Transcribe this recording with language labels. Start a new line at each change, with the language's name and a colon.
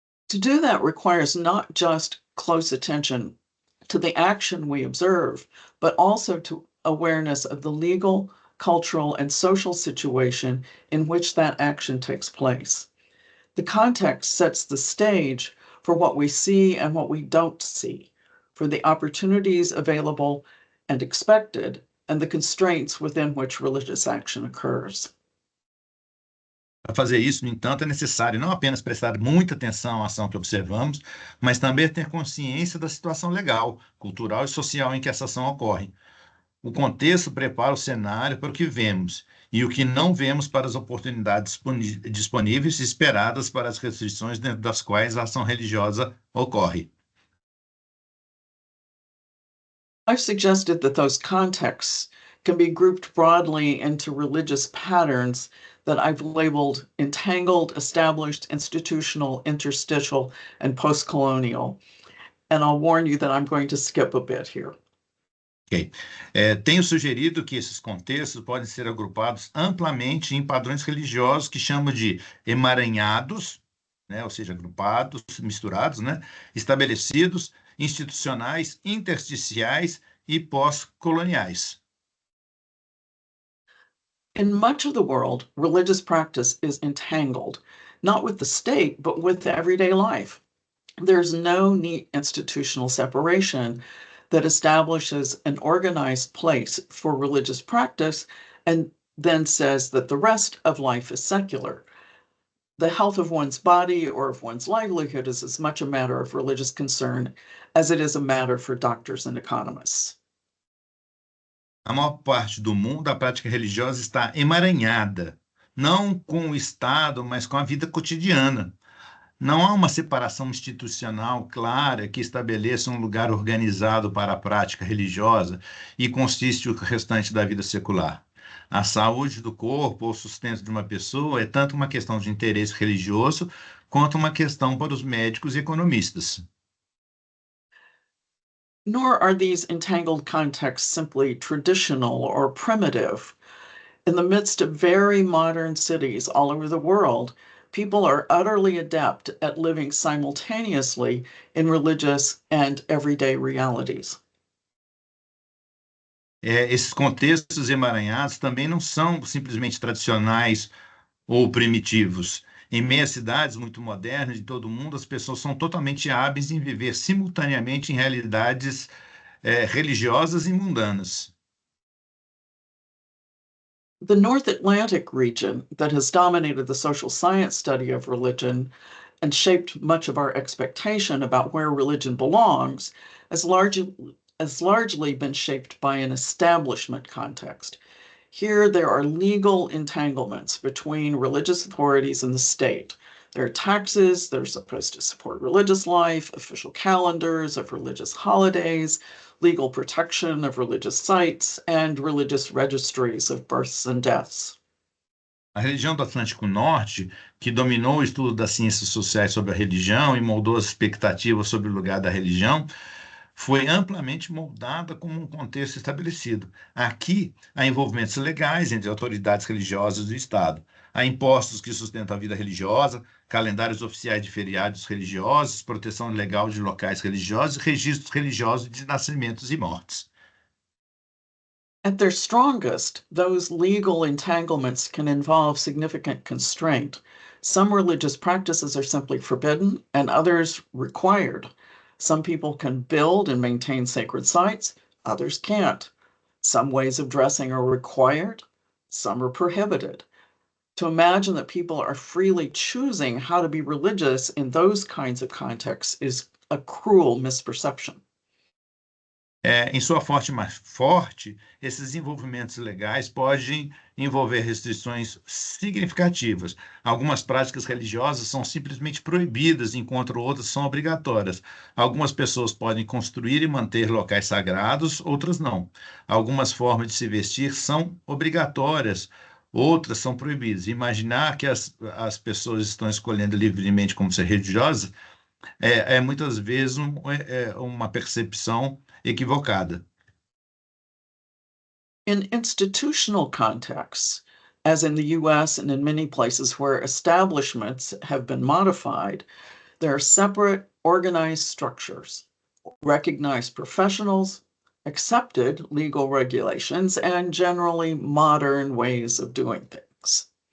English: To do that requires not just close attention to the action we observe, but also to awareness of the legal, cultural, and social situation in which that action takes place. The context sets the stage for what we see and what we don't see, for the opportunities available and expected, and the constraints within which religious action occurs.
Portuguese: Para fazer isso, no entanto, é necessário não apenas prestar muita atenção à ação que observamos, mas também ter consciência da situação legal, cultural e social em que essa ação ocorre. O contexto prepara o cenário para o que vemos e o que não vemos para as oportunidades disponíveis e esperadas para as restrições dentro das quais a ação religiosa ocorre.
English: I've suggested that those contexts can be grouped broadly into religious patterns that I've labeled entangled, established, institutional, interstitial, and post-colonial. And I'll warn you that I'm going to skip a bit here. Ok.
Portuguese: Tenho sugerido que esses contextos podem ser agrupados amplamente em padrões religiosos que chamo de emaranhados, né, ou seja, agrupados, misturados, né, estabelecidos, institucionais, intersticiais e pós-coloniais.
English: In much of the world, religious practice is entangled, not with the state, but with everyday life. There's no neat institutional separation that establishes an organized place for religious practice and then says that the rest of life is secular. The health of one's body or of one's livelihood is as much a matter of religious concern as it is a matter for doctors and economists.
Portuguese: A maior parte do mundo, a prática religiosa está emaranhada, não com o Estado, mas com a vida cotidiana. Não há uma separação institucional clara que estabeleça um lugar organizado para a prática religiosa e consiste o restante da vida secular. A saúde do corpo ou sustento de uma pessoa é tanto uma questão de interesse religioso quanto uma questão para os médicos e economistas.
English: Nor are these entangled contexts simply traditional or primitive. In the midst of very modern cities all over the world, people are utterly adept at living simultaneously in religious and everyday realities.
Portuguese: Esses contextos emaranhados também não são simplesmente tradicionais ou primitivos. Em meias cidades muito modernas de todo o mundo, as pessoas são totalmente hábeis em viver simultaneamente em realidades religiosas e mundanas.
English: The North Atlantic region, that has dominated the social science study of religion and shaped much of our expectation about where religion belongs, has largely been shaped by an establishment context. Here, there are legal entanglements between religious authorities and the state. There are taxes that are supposed to support religious life, official calendars of religious holidays, legal protection of religious sites, and religious registries of births and deaths.
Portuguese: A religião do Atlântico Norte, que dominou o estudo das ciências sociais sobre a religião e moldou as expectativas sobre o lugar da religião, foi amplamente moldada como um contexto estabelecido. Aqui, há envolvimentos legais entre autoridades religiosas do Estado. Há impostos que sustentam a vida religiosa, calendários oficiais de feriados religiosos, proteção legal de locais religiosos e registros religiosos de nascimentos e mortes.
English: At their strongest, those legal entanglements can involve significant constraint. Some religious practices are simply forbidden and others required. Some people can build and maintain sacred sites, others can't. Some ways of dressing are required, some are prohibited. To imagine that people are freely choosing how to be religious in those kinds of contexts is a cruel misperception.
Portuguese: Em sua forte mais forte, esses envolvimentos legais podem envolver restrições significativas. Algumas práticas religiosas são simplesmente proibidas, enquanto outras são obrigatórias. Algumas pessoas podem construir e manter locais sagrados, outras não. Algumas formas de se vestir são obrigatórias, outras são proibidas. Imaginar que as pessoas estão escolhendo livremente como ser religiosas muitas vezes uma percepção equivocada.
English: In institutional contexts, as in the US and in many places where establishments have been modified, there are separate organized structures, recognized professionals, accepted legal regulations, and generally modern ways of doing things.